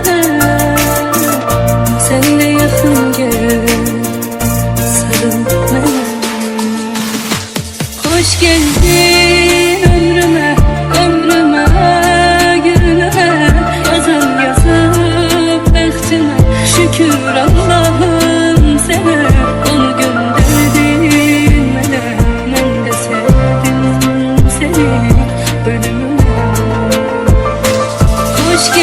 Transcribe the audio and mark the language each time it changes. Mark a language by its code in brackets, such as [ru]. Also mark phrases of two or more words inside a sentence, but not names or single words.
[tr] Sen de yakın gel, sarıl bana. Hoş geldin ömrüme, ömrüme, gülüme. [az] Yazan yazıp bəxtimə, şükür Allah'ım sənə. [tr] Onu gönderdin [az] mənə, mən də sevdim səni ölümüme.